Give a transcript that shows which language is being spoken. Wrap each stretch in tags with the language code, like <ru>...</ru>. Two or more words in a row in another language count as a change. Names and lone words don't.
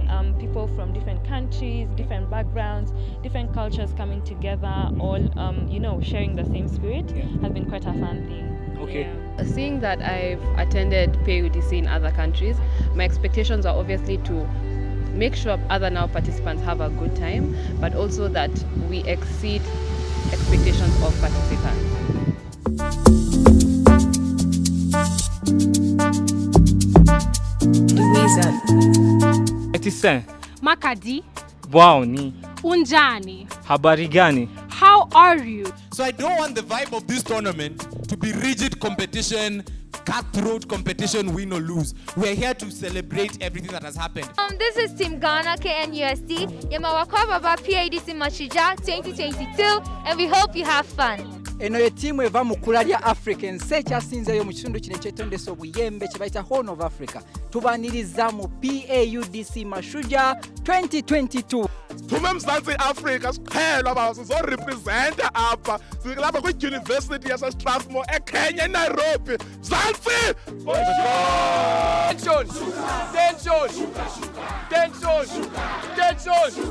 <en>People from different countries, different backgrounds, different cultures coming together, all sharing the same spirit has been quite a fun thing. Okay. Yeah. Seeing that I've attended PAUDC in other countries, my expectations are obviously to make sure other now participants have a good time, but also that we exceed expectations of participants. Etisen. Makadi. Bwaoni.</en> <xh>Unjani.</xh> <sw>Habari gani?</sw> <en>How are you? So I don't want the vibe of this tournament to be rigid competition, cutthroat competition, win or lose. We're here to celebrate everything that has happened. This is Team Ghana KNUST. Yamawakwa Baba PAUDC Mashujaa 2022, and we hope you have fun.</en> <lg>Eno ye timu eva mukula lya African se kyasinzeyo mu kitundu kino ekyetondesa obuyembe kye bayita Horn of Africa. Tubaniriza mu PAUDC Mashujaa 2022.</lg> <xh>Tume Mzansi Africa siqhela ba sizorepresent apha silapha kwi University yase Strathmore eKenya Nairobi. Mzansi!</xh> <en>Tension! Tension! Tension! Tension!</en>